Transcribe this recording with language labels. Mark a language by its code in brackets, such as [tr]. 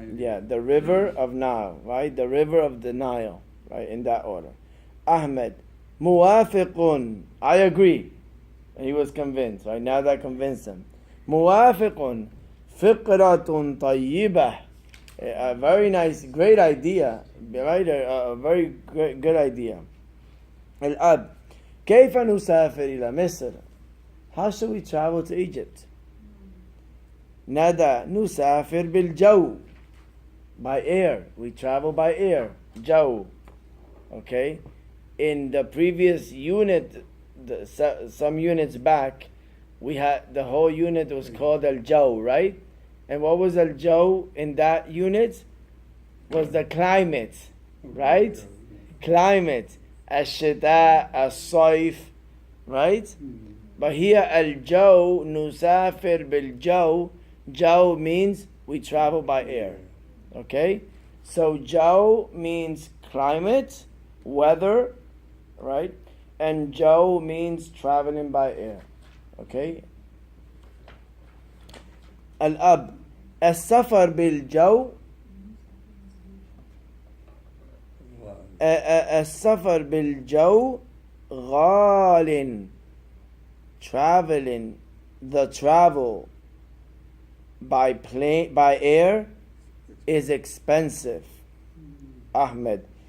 [en] Yeah, the river of Nile, right? The river of the Nile, right? In that order. Ahmed, [ar] muwafiqun. [en] I agree. And he was convinced, right? Now that convinced him. [ar] Muwafiqun. Fiqratun tayyibah. [en] A very nice, great idea, right? A very good idea. [ar] Al-Ab, كيف نسافر إلى مصر? [en] How should we travel to Egypt? [ar] Nada, نسافر بالجو. [en] By air. We travel by air. Jaw. Okay? In the previous unit, some units back, we had the whole unit was called Al-Jaw, right? And what was Al-Jaw in that unit? Was the climate, right? Climate. [ar] Ash-Shita, As-Sayf, [en] right? But here Al-Jaw, [ar] Nusafir bil-Jaw. [en] Jaw means we travel by air. Okay? So Jaw means climate, weather, right? And jaw means traveling by air. Okay? Al-ab. [ar] السفر بالجو السفر بالجو غال. [en] Traveling, the travel by plane, by air is expensive. Ahmed.